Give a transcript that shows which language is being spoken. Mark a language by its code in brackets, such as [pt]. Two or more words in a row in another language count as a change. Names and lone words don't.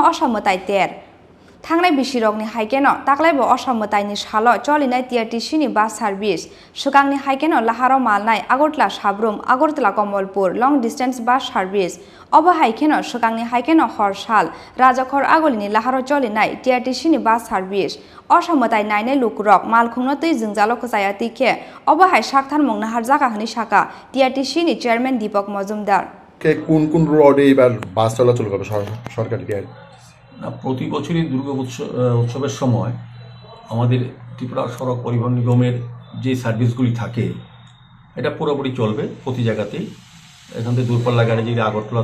[trp] असामताय तेर थांनाय बिसिरगनि हाइकेनो ताक्लायबो असामतायनि सालो चलिनाय टीआरटीसी नि [en] bus service [trp] सिगांनि हाइकेनो लाहारो मालनाय आगरतला साब्रुम आगरतला कमलपुर [en] long distance bus service [trp] अब हाइकेनो सिगांनि हाइकेनो हरसाल राजाखर आगुलिनि लाहारो चलिनाय टीआरटीसी नि [en] bus service [trp] असामताय नायने लुकुरक मालखुंनो तै जोंजालो कजाया तिखे अब हाइ साक्थार मुंनाहार जागा हनि साका टीआरटीसी नि चेयरमैन दीपक मजुमदार [bn] কে কোন কোন রোডে এবার বাস চলাচল করবে সরকারি গাড়ি প্রতি বছরই দুর্গা উৎসবের সময় আমাদের ত্রিপুরা সড়ক পরিবহন নিগমের যে সার্ভিসগুলি থাকে এটা পুরোপুরি চলবে প্রতি জায়গাতেই এখান থেকে দূরপাল্লা গাড়ি যেগুলি আগরতলা